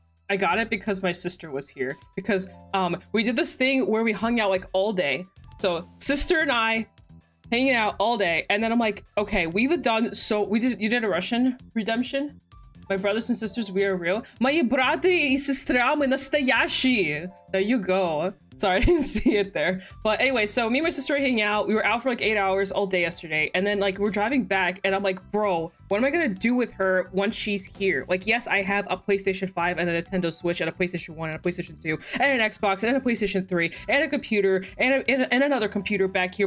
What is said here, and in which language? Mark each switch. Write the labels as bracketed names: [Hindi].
[English] I got it because my sister was here. Because we did this thing where we hung out like all day. So sister and I hanging out all day, and then I'm like, okay, we've done so you did a Russian redemption? My brothers and sisters, we are real. [Russian] Мои браты и сестра, мы настоящие. [English] There you go. Sorry, I didn't see it there. But anyway, so me and my sister were hanging out. We were out for like 8 hours all day yesterday. And then like we're driving back and I'm like, bro, what am I gonna do with her once she's here? Like, yes, I have a PlayStation 5 and a Nintendo Switch and a PlayStation 1 and a PlayStation 2 and an Xbox and a PlayStation 3 and a computer and another computer back here.